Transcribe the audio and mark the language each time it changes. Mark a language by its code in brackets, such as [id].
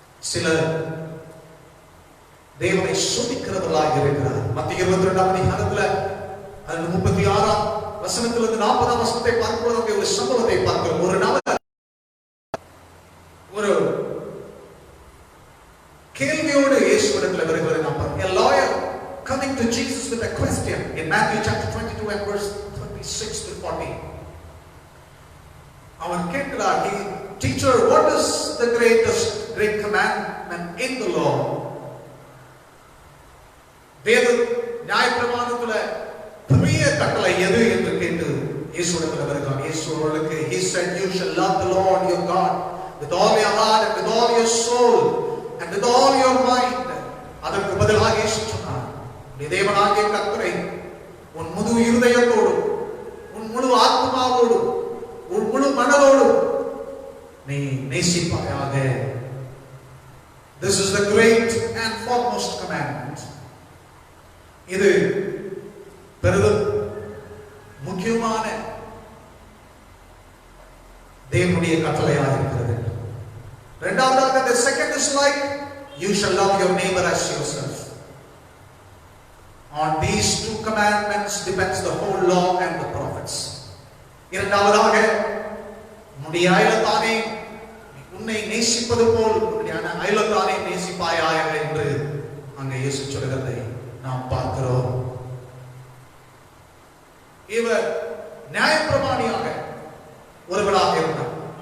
[ta] சிலர் தேவனை சோதிக்கிறவர்களாக இருக்கிறார். மத்திய 22ஆம் அதிகாரத்துல 36ஆம் வசனத்திலிருந்து 40ஆம் வசனத்தை பார்க்கும்போது ஒரு சம்பவத்தை பார்க்கிறோம். ஒரு நபர் ஒரு கேள்வியோடு இயேசுவிடத்தில் வருகிறதை நாம் பார்க்கிறோம். [en] A lawyer coming to Jesus with a question in Matthew chapter 22 and verse 36 to 40. [ta] அவன் கேட்கிறார், [en] "Teacher, what is the great commandment in the law?" [ta] வேத நியாயப்பிரமாணத்துல பெரிய கட்டளை எது என்று கேட்டு இயேசுவிடத்தில் வருகிறான். இயேசுவுக்கு [en] he said, "You shall love the Lord your God with all your heart and with all your soul and with all your mind." [ta] அதற்கு பதிலாக இயேசு சொன்னார், "நீ தேவனாகிய கர்த்தரை உன் முழு இருதயத்தோடு, உன் முழு ஆத்மாவோடு, உன் முழு மனதோடு நீ நேசிப்பாயாக." [en] This is the great and foremost commandment. [ta] இது பெரிதும் முக்கியமான தேவனுடைய கட்டளையாக இருக்கிறது. இரண்டாவதாக, [en] the second is like, "You shall love your neighbor as yourself." On these two commandments depends the whole law and the prophets. [ta] இரண்டாவதாக, உன்னுடைய அயலத்தானே உன்னை நேசிப்பது போல் உன்னுடைய அயலத்தானே நேசிப்பாயாக என்று அங்கே இயேசு சொல்கிறதை நாம் பார்க்கிறோம். இவர் நியாயப்பிரமாணியாக ஒருவராக இருந்தார்.